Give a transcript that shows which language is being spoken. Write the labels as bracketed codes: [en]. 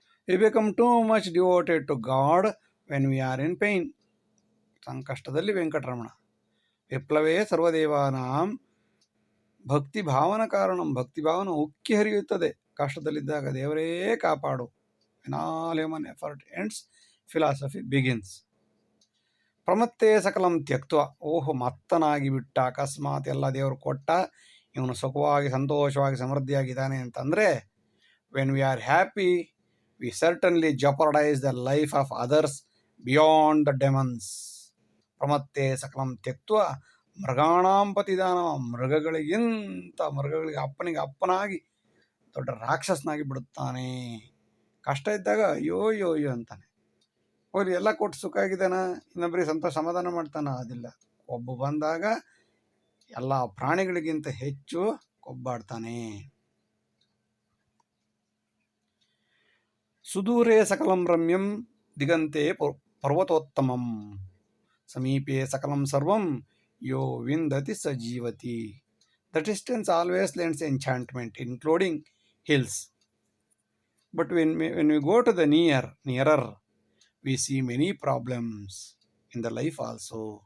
[en] We become too much devoted to God when we are in pain. [kn] ಸಂಕಷ್ಟದಲ್ಲಿ ವೆಂಕಟರಮಣ. [sa] ವಿಪ್ಲವೇ ಸರ್ವದೇವಾನಾಂ ಭಕ್ತಿ ಭಾವನ ಕಾರಣಂ, [kn] ಭಕ್ತಿ ಭಾವನ ಉಕ್ಕಿ ಹರಿಯುತ್ತದೆ. ಕಷ್ಟದಲ್ಲಿದ್ದಾಗ ದೇವರೇ ಕಾಪಾಡು. [en] When all human effort ends, philosophy begins. [sa] ಪ್ರಮತ್ತೆ ಸಕಲಂ ತ್ಯಕ್ತ್ವ, [kn] ಮತ್ತನಾಗಿ ಬಿಟ್ಟ, ಅಕಸ್ಮಾತ್ ಎಲ್ಲ ದೇವರು ಕೊಟ್ಟ, ಇವನು ಸುಖವಾಗಿ ಸಂತೋಷವಾಗಿ ಸಮೃದ್ಧಿಯಾಗಿದ್ದಾನೆ ಅಂತಂದರೆ, [en] When we are happy we certainly jeopardize the life of others beyond the demons. [sa] ಪ್ರಮತ್ತೆ ಸಕಲಂ ತ್ಯಕ್ತ್ವ ಮೃಗಾಣಾಂ ಪತಿದಾನವ, [kn] ಮೃಗಗಳಿಗೆ ಅಪ್ಪನಾಗಿ ದೊಡ್ಡ ರಾಕ್ಷಸನಾಗಿ ಬಿಡುತ್ತಾನೆ. ಕಷ್ಟ ಇದ್ದಾಗ ಅಯ್ಯೋ ಅಂತಾನೆ. ಅವ್ರು ಎಲ್ಲ ಕೊಟ್ಟು ಸುಖ ಆಗಿದ್ದಾನ, ಇನ್ನೊಬ್ಬರಿಗೆ ಸಂತೋಷ ಸಮಾಧಾನ ಮಾಡ್ತಾನ? ಅದಿಲ್ಲ. ಒಬ್ಬ ಬಂದಾಗ ಎಲ್ಲ ಪ್ರಾಣಿಗಳಿಗಿಂತ ಹೆಚ್ಚು ಕೊಬ್ಬಾಡ್ತಾನೆ. [sa] ಸುದೂರೇ ಸಕಲಂ ರಮ್ಯಂ ದಿಗಂತೆ ಪರ್ವತೋತ್ತಮಂ ಸಮೀಪೆ ಸಕಲಂ ಸರ್ವಂ ಯೋ ವಿಂದತಿ ಸ ಜೀವತಿ. [en] The distance always lends enchantment including hills. But when we go to the nearer, we see many problems in the life also.